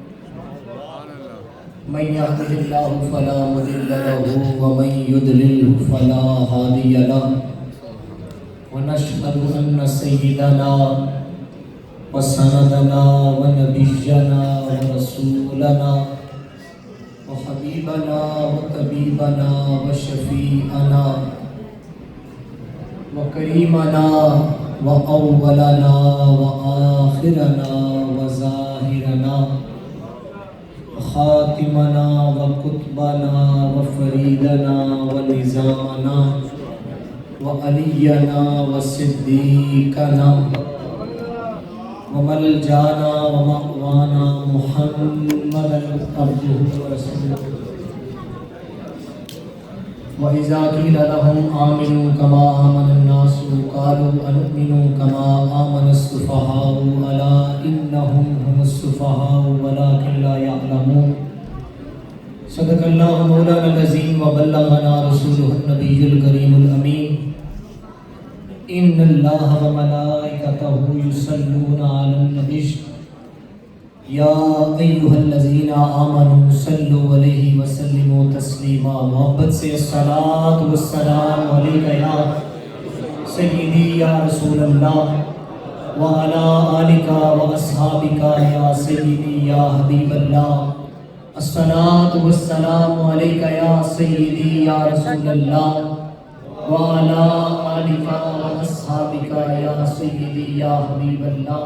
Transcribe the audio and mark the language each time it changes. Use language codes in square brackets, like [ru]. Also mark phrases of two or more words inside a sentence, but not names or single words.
[ar] من يهده الله فلا مضل له ومن يضلل فلا هادي له. ونشهد ان سيدنا وسندنا ونبينا ورسولنا وحبيبنا وطبيبنا وشفيعنا وكريمنا وأولنا وآخرنا وظاهرنا وخاتمنا وقطبنا وفريدنا ونظامنا وعلينا وصديقنا وملجانا ومأوانا محمدا عبده ورسوله. وإذا قيل لهم آمنوا كما آمن الناس قالوا أنؤمن كما آمن السفهاء ألا إنهم هم السفهاء ولكن لا يعلمون. صدق الله مولانا العظيم وبلغنا رسوله النبي الكريم الأمين. إن الله وملائكته يصلون على النبي یا ایھا الذین آمنوا صلوا علیہ وسلموا تسلیما. [ur] محبت سے [ar] الصلاۃ والسلام علیک یا سیدی یا رسول اللہ وعلی آلک واصحابک یا سیدی یا حبیب اللہ. الصلاۃ والسلام علیک یا سیدی یا رسول اللہ وعلی آلک واصحابک یا سیدی یا حبیب اللہ.